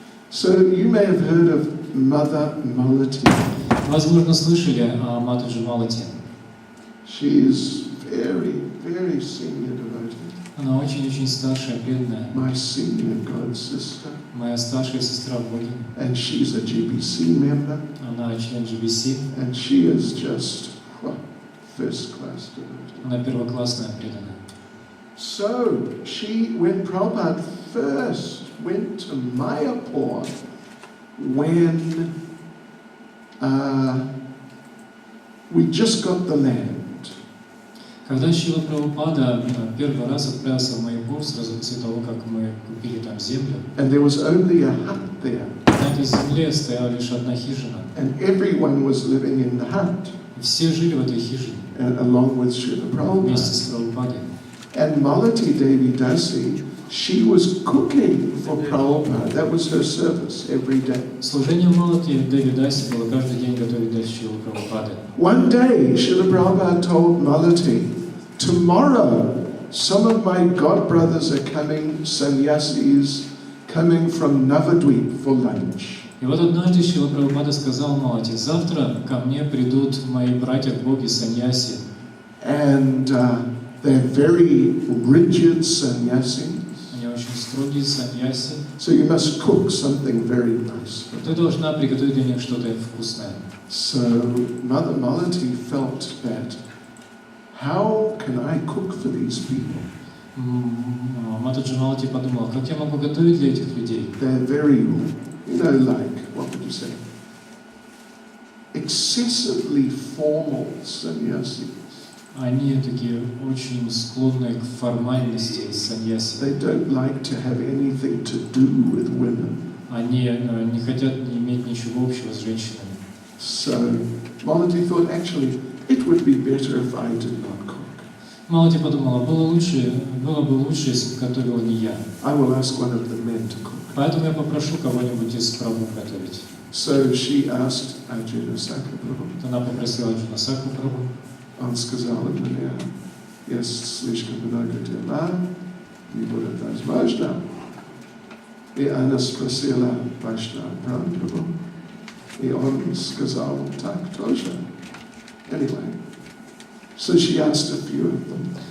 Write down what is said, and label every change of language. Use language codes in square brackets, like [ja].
[en] So you may have heard of Mother Malati. [ru] Возможно, слышали о Матаджи Малати. [en] She is very, very senior devotee. [ru] Она очень-очень старшая, преданная. [en] My senior god sister. [ru] Моя старшая сестра в Боге. [en] And she's a GBC member. [ru] Она член GBC. [en] And she is just first class devotee. [ru] Она первоклассная преданная. [en] So when Prabhupada first went to Mayapur, when we just got the land. [ru] Когда Шрила Прабхупада первый раз отправился в Майяпур, сразу после того, как мы купили там землю, [en] and there was only a hut there, [ru] на этой земле стояла лишь одна хижина. [en] and everyone was living in the hut, [ru] И все жили в этой хижине [en] along with Srila [ru] вместе с [en] Prabhupada. [ru] Прабхупадой. [en] And Malati Devi Dasi, she was cooking for Prabhupada. That was her service every day. [ru] Служение Малати Деви Даси было каждый день готовить для Шрилы Прабхупады. [en] One day, Srila Prabhupada told Malati, tomorrow, some of my godbrothers are coming, sannyasis, coming from Navadvip for lunch. [ru] И вот однажды Шрила Прабхупада сказал Малати: завтра ко мне придут мои братья-боги саньяси. [en] And they're very rigid sannyasis. [ru] Они очень строгие саньяси. [en] So you must cook something very nice. [ru] Ты должна приготовить для них что-то вкусное. [en] So Mother Malati felt that, how can I cook for these people? [ru] Матаджи Малати подумала, как я могу готовить для этих людей? [en] They're very, like, what would you say? Excessively formal sannyasis. [ru] Они такие очень склонные к формальности саньяси. [en] They don't like to have anything to do with women. [ru] Они не хотят иметь ничего общего с женщинами. [en] So Malati thought, actually, it would be better if I did not cook. [ru] Малати подумала, было бы лучше, если бы готовила не я. [en] I will ask one of the men to cook. [ru] Поэтому я попрошу кого-нибудь из Прабху готовить. [en] So she asked Arjuna Sakaprabhu. [ru] Она попросила Арджуна Саку Прабху. Он сказал мне, есть слишком много дела, не будет возможно. И она спросила Вайшнава Прабху, и он сказал, так тоже. [en] Anyway, so she asked a few of them.